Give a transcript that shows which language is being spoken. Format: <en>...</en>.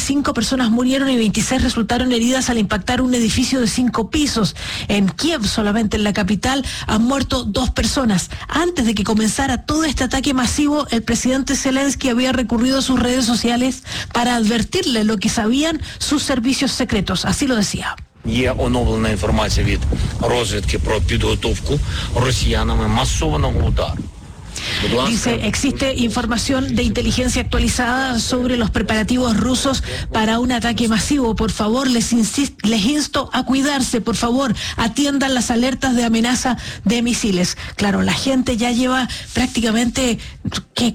<es>5 personas murieron y 26 resultaron heridas al impactar un edificio de 5 pisos. En Kiev, solamente en la capital, han muerto 2 personas. Antes de que comenzara todo este ataque masivo, el presidente Zelensky había recurrido a sus redes sociales para advertirle lo que sabían sus servicios secretos. Así lo decía.</es> <uk>Є оновлена інформація від розвідки про підготовку росіянами масованого удару.</uk> <es>Dice, existe información de inteligencia actualizada sobre los preparativos rusos para un ataque masivo. Por favor, les insto a cuidarse. Por favor, atiendan las alertas de amenaza de misiles. Claro, la gente ya lleva prácticamente, ¿qué?</es>